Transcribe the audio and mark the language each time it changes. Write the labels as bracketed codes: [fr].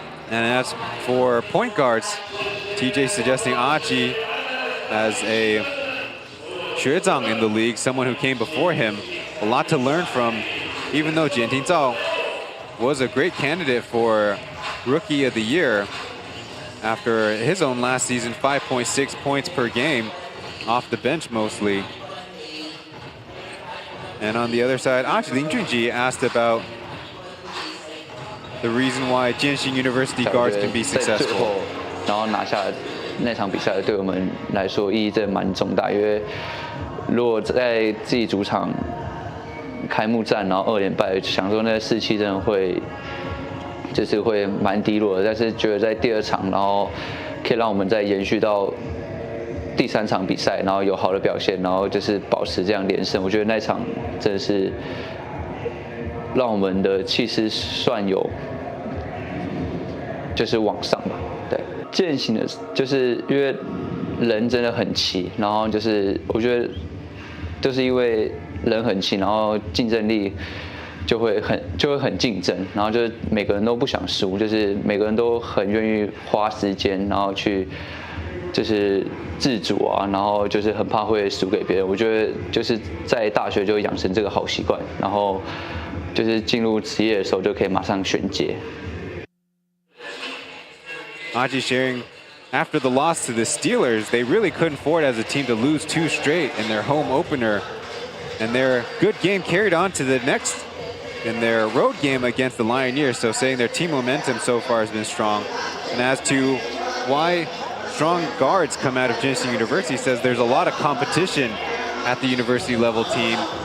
[en] And as for point guards, TJ suggesting Aji as a 学长 in the league, someone who came before him, a lot to learn from, even though Jian Tingzao was a great candidate for Rookie of the Year after his own last season, 5.6 points per game, off the bench mostly. And on the other side, Aji Lin Junji asked about the reason why Jianxing University guards can be successful. [zh] 然后拿下那场比赛，对我们来说意义真的蛮重大。因为如果在自己主场开幕战，然后2连败，想说那士气真的会蛮低落的。但是觉得在第2场，然后可以让我们再延续到第3场比赛，然后有好的表现，然后就是保持这样连胜。我觉得那场真的是让我们的气势算有就是往上吧。对，践行的就是因为人真的很齐，然后就是我觉得就是因为人很齐，然后竞争力就会很竞争，然后就是每个人都不想输，就是每个人都很愿意花时间，然后去就是自主啊，然后就是很怕会输给别人。我觉得就是在大学就养成这个好习惯，然后就是进入职业的时候就可以马上衔接。 [en] Aji sharing, after the loss to the Steelers, they really couldn't afford as a team to lose 2 straight in their home opener. And their good game carried on to the next in their road game against the Lioneers. So saying their team momentum so far has been strong. And as to why strong guards come out of Jinshin University, says there's a lot of competition at the university level team.